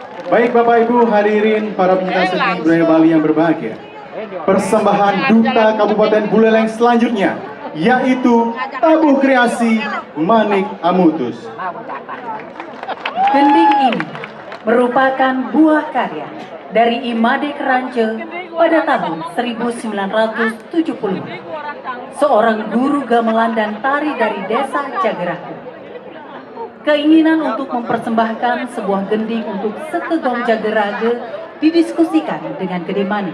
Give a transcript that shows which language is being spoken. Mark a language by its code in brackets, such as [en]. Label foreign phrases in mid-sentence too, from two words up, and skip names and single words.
[id] Baik Bapak Ibu hadirin para penyintas seni budaya Bali yang berbahagia. Persembahan Duta Kabupaten Buleleng selanjutnya yaitu tabuh kreasi Manik Amutus. Gending ini merupakan buah karya dari Imade Kerance pada tahun 1970. Seorang guru gamelan dan tari dari desa Jageraku. Keinginan untuk mempersembahkan sebuah gending untuk Sekegong Jagerage didiskusikan dengan Gede Manik.